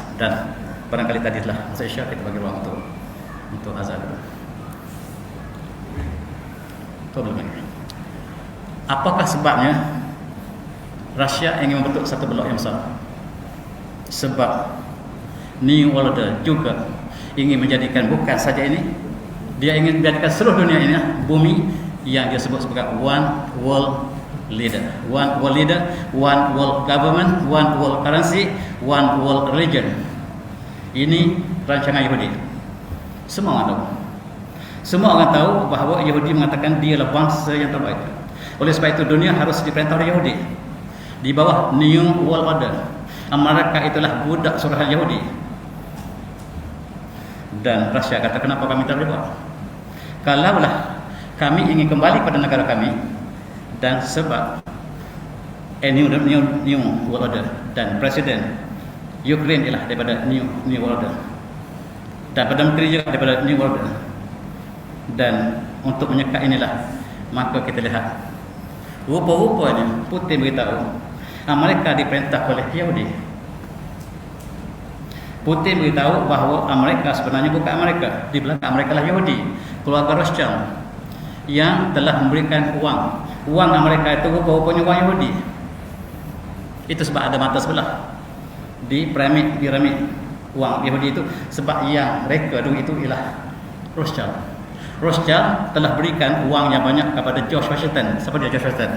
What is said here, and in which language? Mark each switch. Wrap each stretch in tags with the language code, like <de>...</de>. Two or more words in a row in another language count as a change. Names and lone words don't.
<ms>Dan barangkali tadi telah saya share, kita bagi ruang untuk azan. Apakah sebabnya Rusia ingin membentuk satu blok yang besar? Sebab New World Order juga ingin menjadikan bukan saja ini, dia ingin menjadikan seluruh dunia ini, bumi yang dia sebut sebagai</ms> <en>one world leader, one world government, one world currency, one world religion.</en> <ms>Ini rancangan Yahudi. Semua orang tahu bahawa Yahudi mengatakan dialah bangsa yang terbaik. Oleh sebab itu dunia harus diperintah oleh Yahudi di bawah New World Order. Amerika itulah budak suruhan Yahudi. Dan Rusia kata, kenapa kami terlibat? Kalaulah kami ingin kembali pada negara kami, dan sebab New World Order, dan Presiden Ukraine ialah daripada New World Order, dan Perdana Menteri juga daripada New World Order. Dan untuk menyekat inilah, maka kita lihat rupa-rupanya Putin beritahu Amerika diperintah oleh Yahudi. Putin beritahu bahawa Amerika sebenarnya bukan Amerika, di belakang Amerika lah Yahudi, keluarga Rothschild yang telah memberikan uang Amerika itu rupa-rupanya uang Yahudi. Itu sebab ada mata sebelah di piramid uang Yahudi itu, sebab yang mereka dulu itu ialah Rothschild telah berikan uang yang banyak kepada George Washington. Siapa dia George Washington?</ms>